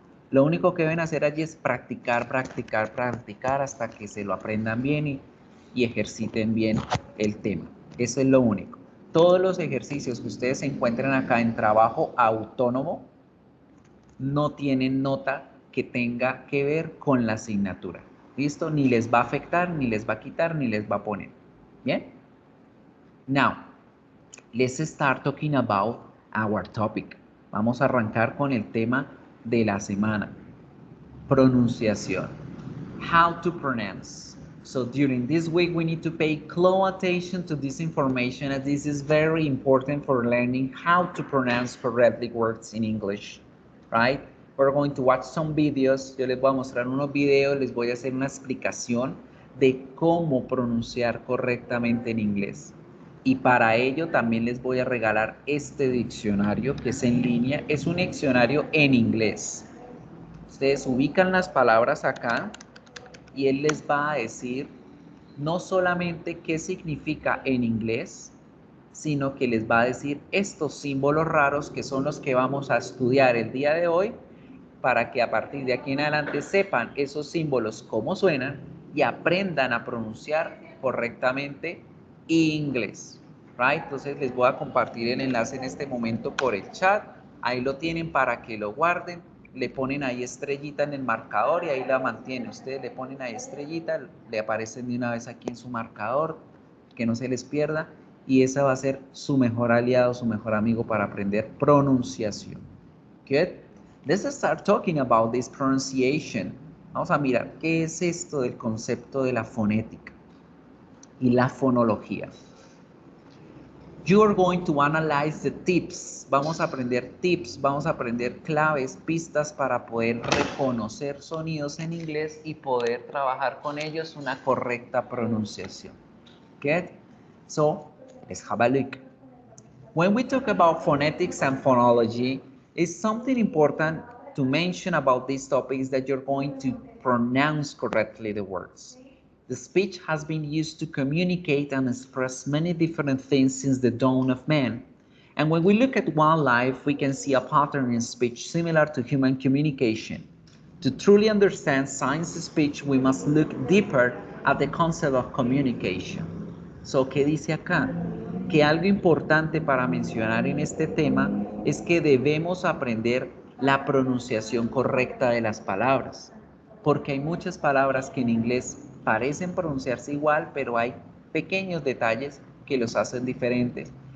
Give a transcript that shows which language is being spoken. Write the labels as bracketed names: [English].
[Spanish] Lo único que deben hacer allí es practicar, practicar, practicar hasta que se lo aprendan bien y ejerciten bien el tema. Eso es lo único. Todos los ejercicios que ustedes encuentren acá en trabajo autónomo no tienen nota que tenga que ver con la asignatura. ¿Listo? Ni les va a afectar, ni les va a quitar, ni les va a poner. ¿Bien? [English] Now, let's start talking about our topic. [Spanish] Vamos a arrancar con el tema de la semana. Pronunciación. [English] How to pronounce. So during this week, we need to pay close attention to this information, as this is very important for learning how to pronounce correctly words in English, right? We're going to watch some videos. [Spanish] Yo les voy a mostrar unos videos, les voy a hacer una explicación de cómo pronunciar correctamente en inglés. Y para ello también les voy a regalar este diccionario que es en línea. Es un diccionario en inglés. Ustedes ubican las palabras acá y él les va a decir no solamente qué significa en inglés, sino que les va a decir estos símbolos raros que son los que vamos a estudiar el día de hoy para que a partir de aquí en adelante sepan esos símbolos cómo suenan y aprendan a pronunciar correctamente inglés. right? Entonces les voy a compartir el enlace en este momento por el chat. Ahí lo tienen para que lo guarden. Le ponen ahí estrellita en el marcador y ahí la mantiene. Ustedes le ponen ahí estrellita, le aparecen de una vez aquí en su marcador, que no se les pierda. Y esa va a ser su mejor aliado, su mejor amigo para aprender pronunciación. [English] Good. Let's start talking about this pronunciation. [Spanish] Vamos a mirar qué es esto del concepto de la fonética y la fonología. [English] You are going to analyze the tips. [Spanish] Vamos a aprender tips, vamos a aprender claves, pistas para poder reconocer sonidos en inglés y poder trabajar con ellos una correcta pronunciación. [English] Good? So, let's have a look. When we talk about phonetics and phonology, it's something important to mention about this topic is that you're going to pronounce correctly the words. The speech has been used to communicate and express many different things since the dawn of man. And when we look at wildlife, we can see a pattern in speech similar to human communication. To truly understand science speech, we must look deeper at the concept of communication. [Spanish] So, ¿qué dice acá? Que algo importante para mencionar en este tema es que debemos aprender la pronunciación correcta de las palabras, porque hay muchas palabras que en inglés parecen pronunciarse igual, pero hay pequeños detalles que los hacen diferentes.